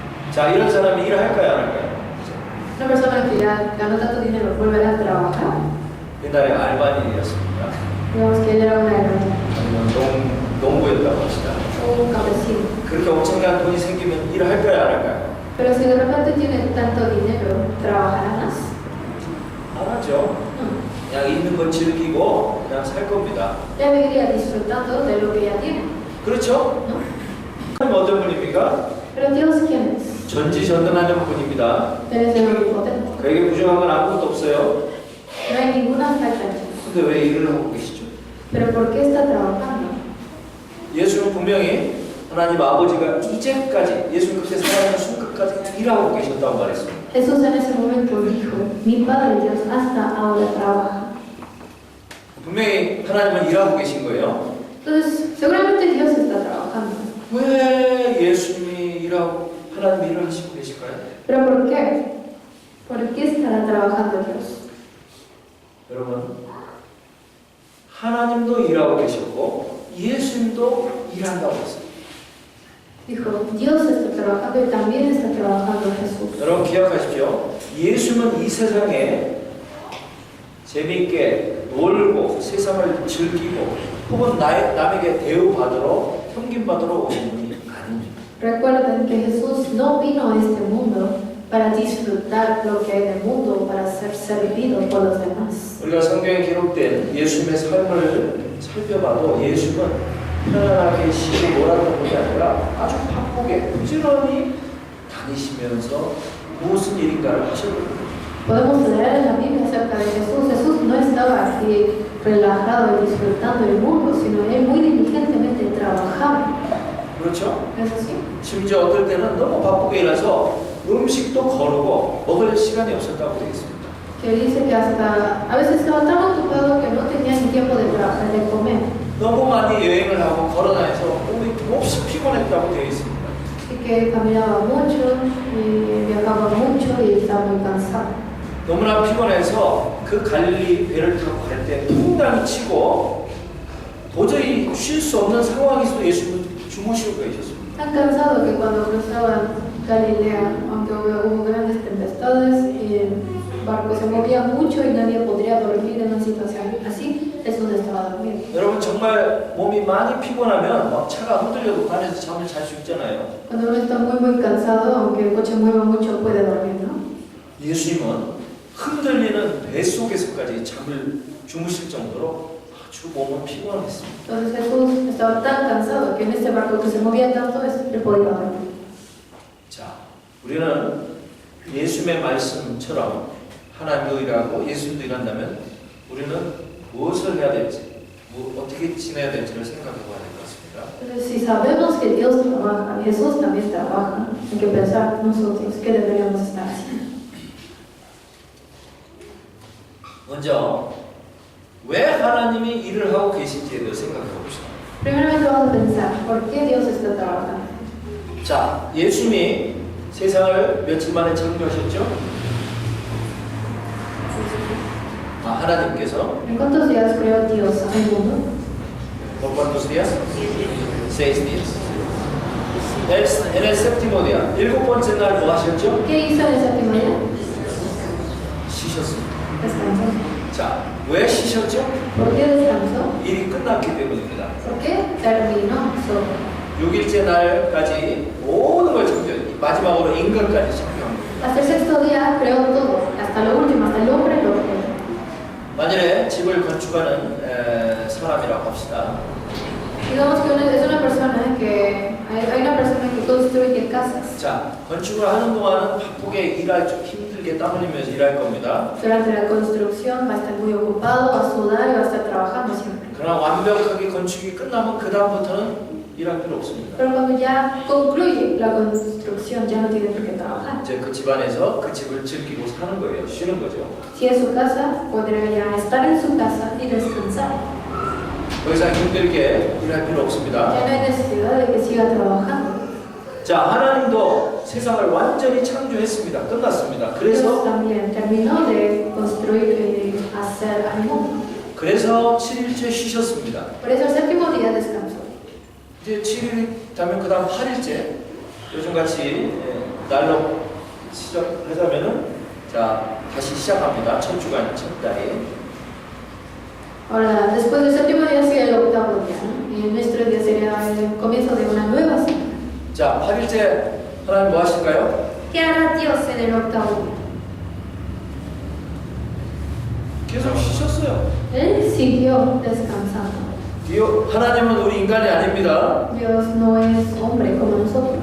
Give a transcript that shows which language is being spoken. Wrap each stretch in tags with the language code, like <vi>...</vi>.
<ko>자, 이런 사람이 일을 할까요, 안 할까요?</ko> <es>Una persona que ya ganó tanto dinero volverá a trabajar.</es> <ko>옛날에 알바인이었습니다.</ko> <es>Digamos que él era una herramienta</es> <ko>아니면 농부였다고 합시다.</ko> <es>o un campesino.</es> <ko>그렇게 엄청난 돈이 생기면 일을 할까요, 안 할까요?</ko> <es>Pero si de repente tiene tanto dinero, ¿trabajará más?</es> <ko>안 하죠. 그냥 있는 걸 즐기고 그냥 살 겁니다.</ko> <es>Ya viviría disfrutando de lo que ya tiene,</es> <ko>그렇죠?</ko> <es>¿no?</es> <ko>하나님 어떤 분입니까?</ko> <es>Pero Dios, ¿quién es?</es> <ko>전지전능하는 분입니다.</ko> <es>Él es el omnipotente.</es> <ko>그에게 부족한 건 아무것도 없어요.</ko> <es>No hay ninguna falta en él.</es> <ko>근데 왜 일을 하고 계시죠?</ko> <es>Pero ¿por qué está trabajando?</es> <ko>예수는 분명히 하나님 아버지가 이제까지 예수는 그렇게 살아가는 순간까지 일하고 계셨다고 말했습니다.</ko> <es>Jesús en ese momento dijo, mi Padre Dios hasta ahora trabaja.</es> <ko>분명히 하나님은 일하고 계신 거예요.</ko> <es>Entonces, seguramente Dios está trabajando.</es> <ko>왜 예수님이 일하고 하나님 일을 하시고 계실까요?</ko> <es>¿Pero por qué? ¿Por qué estará trabajando Dios?</es> <ko>여러분, 하나님도 일하고 계셨고 예수님도 일한다고 했습니다.</ko> <es>Dijo, Dios está trabajando y también está trabajando Jesús.</es> <ko>여러분 기억하십시오. 예수는 이 세상에 재미있게 놀고 세상을 즐기고 혹은 남에게 대우받으러 섬김받으러 오신 분이 아닙니다.</ko> <es>Recuerden que Jesús no vino a este mundo para disfrutar lo que hay en el mundo, para ser servido por los demás.</es> <ko>우리가 성경에 기록된 예수님의 삶을 살펴봐도 예수는 편안하게 쉬고 놀았던 분이 아니라 아주 바쁘게 부지런히 다니시면서 무슨 일인가를 하셨거든요.</ko> <es>Podemos leer en la Biblia acerca de Jesús. Jesús no estaba así relajado y disfrutando el mundo, sino él muy diligentemente trabajaba.</es> <ko>그렇죠?</ko> <es>¿Es así?</es> <ko>심지어 어떨 때는 너무 바쁘게 일해서 음식도 거르고 먹을 시간이 없었다고 되어 있습니다.</ko> <es>Que dice que hasta a veces estaba tan ocupado que no tenía ni tiempo de trabajar, de comer.</es> <ko>너무 많이 여행을 하고 걸어다녀서 몸이 몹시 피곤했다고 되어 있습니다.</ko> <es>Y que caminaba mucho y viajaba mucho y estaba muy cansado.</es> <ko>너무나 피곤해서 그 갈릴리 배를 타고 갈 때 퐁당이 치고 도저히 쉴 수 없는 상황에서도 예수님은 주무시고 계셨습니다.</ko> <es>Tan cansado que cuando cruzaban Galilea, aunque hubo grandes tempestades y el barco se movía mucho y nadie podría dormir en una situación así, Jesús estaba durmiendo.</es> <ko>여러분 정말 몸이 많이 피곤하면 막 차가 흔들려도 안에서 잠을 잘 수 있잖아요.</ko> <es>Cuando uno está muy cansado, aunque el coche mueva mucho, puede dormir, ¿no?</es> <ko>예수님은 흔들리는 배 속에서까지 잠을 주무실 정도로 아주 몸은 피곤했습니다.</ko> <es>Entonces Jesús estaba tan cansado que en este barco que se movía tanto, él podía dormir.</es> <ko>자, 우리는 예수님의 말씀처럼 하나님도 일하고 예수님도 일한다면 우리는 무엇을 해야 될지, 어떻게 지내야 될지를 생각해 봐야 될 것 같습니다.</ko> <es>Entonces, si sabemos que Dios trabaja, Jesús también trabaja, hay que pensar nosotros qué deberíamos estar haciendo.</es> <ko>먼저 왜 하나님이 일을 하고 계신지에 대해서 생각해 봅시다.</ko> <es>Primeramente vamos a pensar, ¿por qué Dios está trabajando?</es> <ko>자, 예수님이 세상을 며칠 만에 창조하셨죠? 하나님께서</ko> <es>¿En cuántos días creó Dios al mundo? ¿Por cuántos días? 6 días. En el séptimo día,</es> <ko>일곱 번째 날 뭐 하셨죠?</ko> <es>¿Qué hizo en el séptimo día?</es> <ko>쉬셨습니다.</ko> <es>descansó.</es> <ko>자, 왜 쉬셨죠?</ko> <es>¿Por qué descansó?</es> <ko>일이 끝났기 때문입니다.</ko> <es>Porque terminó su obra.</es> <ko>6일째 날까지 모든 걸 창조해. 마지막으로 인간까지 창조한 겁니다.</ko> <es>Hasta el sexto día creó todo, hasta lo último, hasta el hombre lo creó.</es> <ko>만일에 집을 건축하는 사람이라고 합시다.</ko> <es>Digamos que es una persona que, hay una persona que construye casas.</es> <ko>자, 건축을 하는 동안은 바쁘게 일할, 좀 힘들게 땀 흘리면서 일할 겁니다.</ko> <es>Durante la construcción va a estar muy ocupado, va a sudar y va a estar trabajando siempre.</es> <ko>그러나 완벽하게 건축이 끝나면 그 다음부터는 일할 필요 없습니다.</ko> <es>Pero cuando ya concluye la construcción, ya no tiene por qué trabajar.</es> <ko>이제 그 집안에서 그 집을 즐기고 사는 거예요. 쉬는 거죠.</ko> <es>Si es su casa, podrá ya estar en su casa y descansar.</es> <ko>더 이상 힘들게 일할 필요 없습니다.</ko> <es>Ya no hay necesidad de que siga trabajando.</es> <ko>자, 하나님도 세상을 완전히 창조했습니다. 끝났습니다.</ko> <es>Dios</es> <ko>그래서</ko> <es>también terminó de construir y de hacer al mundo.</es> <ko>그래서 7일째 쉬셨습니다.</ko> <es>Por eso el séptimo día descansó.</es> <ko>이제 7일 다면 그 다음 8일째 요즘같이 날로 시작하자면은 자 다시 시작합니다. 첫 주간 첫 달이.</ko> <es>Ahora, después del séptimo día sigue el octavo día, ¿no? Y nuestro día sería el comienzo de una nueva semana.</es> <ko>자 8일째 하나님 뭐 하실까요?</ko> <es>¿Qué hará Dios en el octavo día?</es> <ko>계속 쉬셨어요.</ko> <es>Él siguió descansando.</es> <ko>하나님은 우리 인간이 아닙니다.</ko> <es>Dios no es hombre como nosotros.</es>